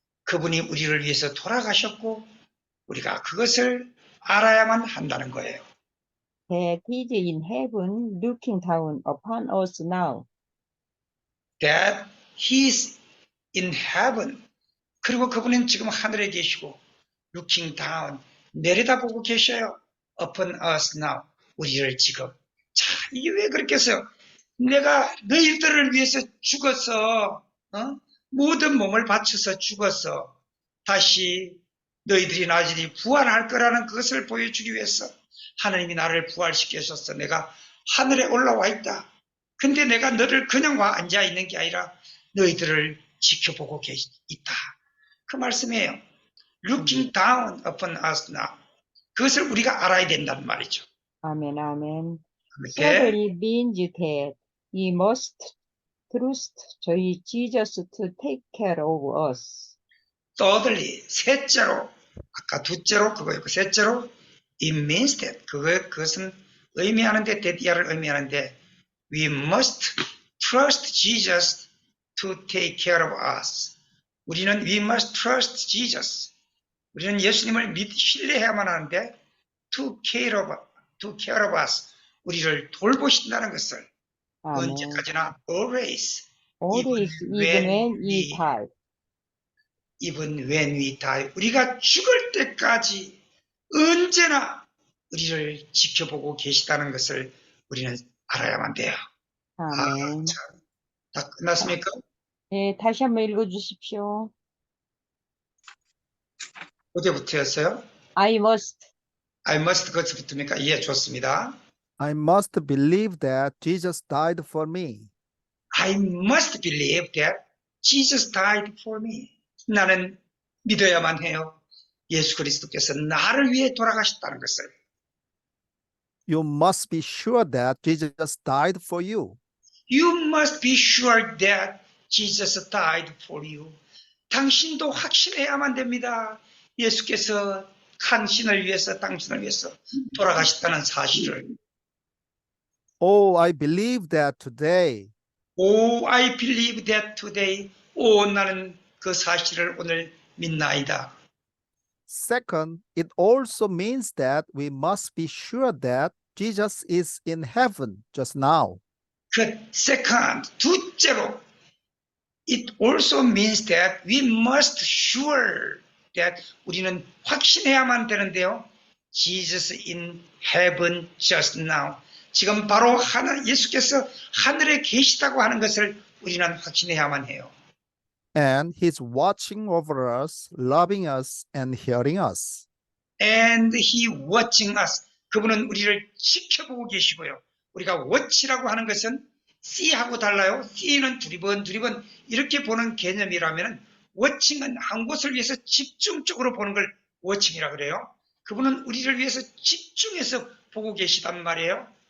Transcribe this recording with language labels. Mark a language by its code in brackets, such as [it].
[ko] 그분이 우리를 위해서 돌아가셨고, 우리가 그것을 알아야만 한다는 거예요. [en] That he is in heaven looking down upon us now. That He is in heaven. [ko] 그리고 그분은 지금 하늘에 계시고, [en] looking down, [ko] 내려다보고 계셔요. [en] upon us now. [ko] 우리를 지금. 자, 이게 왜 그렇겠어요? 내가 너희들을 위해서 죽어서, 모든 몸을 바쳐서 죽어서 다시 너희들이 나중에 부활할 거라는 그것을 보여주기 위해서 하나님이 나를 부활시켜줬어. 내가 하늘에 올라와 있다. 근데 내가 너를 그냥 와 앉아 있는 게 아니라 너희들을 지켜보고 있다. 그 말씀이에요. [en] Looking down upon us now. [ko] 그것을 우리가 알아야 된다는 말이죠. 아멘, 아멘. 그렇게 [en] Thirdly means that we must trust Jesus to take care of us. thirdly, [ko] 셋째로, 아까 둘째로 그거였고, 셋째로, [en] it means that, [ko] 그것은 의미하는데, 데디아를 의미하는데, [en] we must trust Jesus to take care of us. we must trust Jesus. [ko] 우리는 예수님을 신뢰해야만 하는데, [en] to care of us. [ko] 우리를 돌보신다는 것을, 아멘. 언제까지나, [en] always. Always, even when we die. Even when we die. [ko] 우리가 죽을 때까지 언제나 우리를 지켜보고 계시다는 것을 우리는 알아야만 돼요. 아멘. 다 끝났습니까? 네, 다시 한번 읽어주십시오. 어제부터였어요? [en] I must. I must [ko] 그것부터입니까? 예, 좋습니다. [en] I must believe that Jesus died for me. I must believe that Jesus died for me. [ko] 나는 믿어야만 해요. 예수 그리스도께서 나를 위해 돌아가셨다는 것을. [en] You must be sure that Jesus died for you. You must be sure that Jesus died for you. [ko] 당신도 확신해야만 됩니다. 예수께서 당신을 위해서 돌아가셨다는 사실을. [en] Oh, I believe that today. Oh, I believe that today. [ko] 나는 그 사실을 오늘 믿나이다. [en] Second, it also means that we must be sure that Jesus is in heaven just now. 그 second, [ko] 둘째로, [en] it also means that we must sure that [ko] 우리는 확신해야만 되는데요. [en] Jesus in heaven just now. [ko] 지금 바로 예수께서 하늘에 계시다고 하는 것을 우리는 확신해야만 해요. [en] And he's watching over us, loving us, and hearing us. And he watching us. [ko] 그분은 우리를 지켜보고 계시고요. 우리가 watch라고 하는 것은 see하고 달라요. see는 두리번 이렇게 보는 개념이라면 watching은 한 곳을 위해서 집중적으로 보는 걸 watching이라고 그래요. 그분은 우리를 위해서 집중해서 보고 계시단 말이에요.